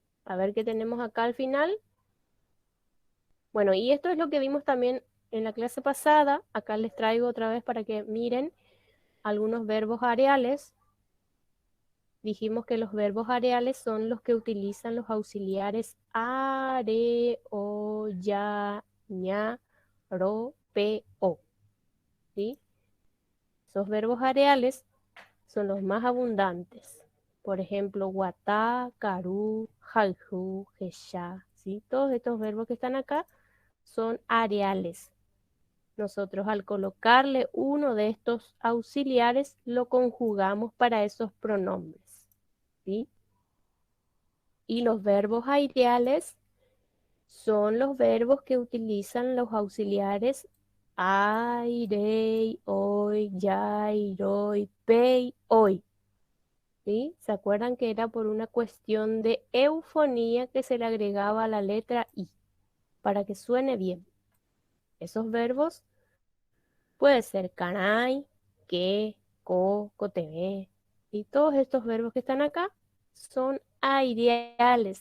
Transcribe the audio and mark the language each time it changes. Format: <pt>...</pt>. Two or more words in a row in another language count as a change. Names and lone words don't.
<es>A ver qué tenemos acá al final. Bueno, y esto es lo que vimos también en la clase pasada. Acá les traigo otra vez para que miren algunos verbos areales. Dijimos que los verbos areales son los que utilizan los auxiliares</es> <gn>are, o, ya, ña, ro, pe,</gn> <es>o. ¿Sí? Esos verbos areales son los más abundantes. Por ejemplo,</es> <gn>guatá, carú, jaljú, jeshá.</gn> <es>¿Sí? Todos estos verbos que están acá son areales. Nosotros al colocarle uno de estos auxiliares lo conjugamos para esos pronombres. ¿Sí? Y los verbos areales son los verbos que utilizan los auxiliares</es> <gn>airei, oi, yai, roi, pei, oi.</gn> <es>¿Sí? ¿Se acuerdan que era por una cuestión de eufonía que se le agregaba a la letra I para que suene bien? Esos verbos pueden ser</es> <gn>canai, que, co, cotebe,</gn> <es>y todos estos verbos que están acá son aireales.</es>